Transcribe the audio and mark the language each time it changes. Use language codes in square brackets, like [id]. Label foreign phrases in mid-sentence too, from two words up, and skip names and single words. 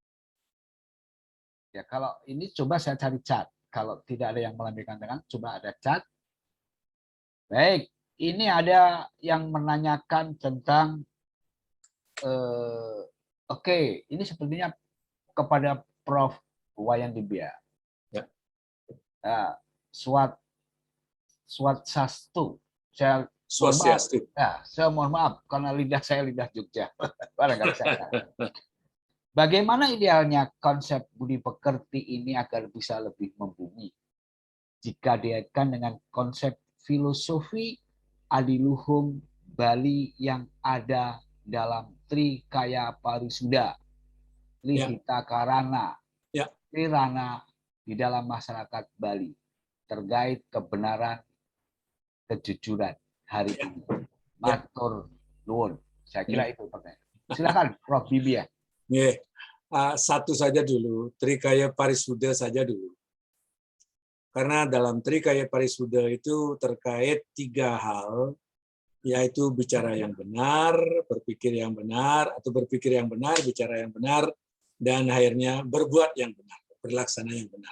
[id] Ya, kalau ini coba saya cari chat. Kalau tidak ada yang melambaikan tangan, coba ada chat. Baik, ini ada yang menanyakan tentang oke, ini sepertinya kepada Prof. Wayan Dibia. Ya. Swastiastu. Saya mohon maaf karena lidah saya lidah Jogja. Barangkali saya. Bagaimana idealnya konsep budi pekerti ini agar bisa lebih membumi jika dikaitkan dengan konsep filosofi adiluhung Bali yang ada dalam Trikaya Parisuda, Lihita Karana, Trirana di dalam masyarakat Bali terkait kebenaran, kejujuran hari ini. [jv] Matur nuwun. [id] Saya kira itu pertanyaan. Silakan Prof. Dibia. Satu saja dulu, Trikaya Parisuda saja dulu. Karena dalam Trikaya Parisuda itu terkait 3 hal, yaitu bicara yang benar, berpikir yang benar, atau berpikir yang benar, bicara yang benar, dan akhirnya berbuat yang benar, berlaksana yang benar.